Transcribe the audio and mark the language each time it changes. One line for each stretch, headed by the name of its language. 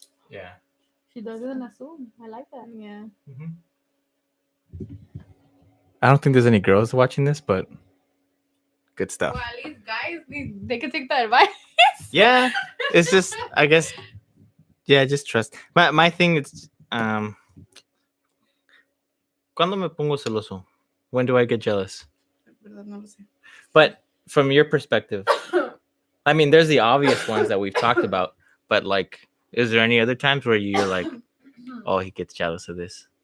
English: Yeah. She does it in assume. I like that. Yeah. I don't think there's any girls watching this, but good stuff. Well, at least guys, they can take the advice. Yeah, it's just, I guess, yeah, just trust. My thing is,
Spanish: ¿cuándo me pongo celoso?
English: When do I get jealous? But from your perspective, I mean, there's the obvious ones that we've talked about, but like, is there any other times where you're like, oh, he gets jealous of this?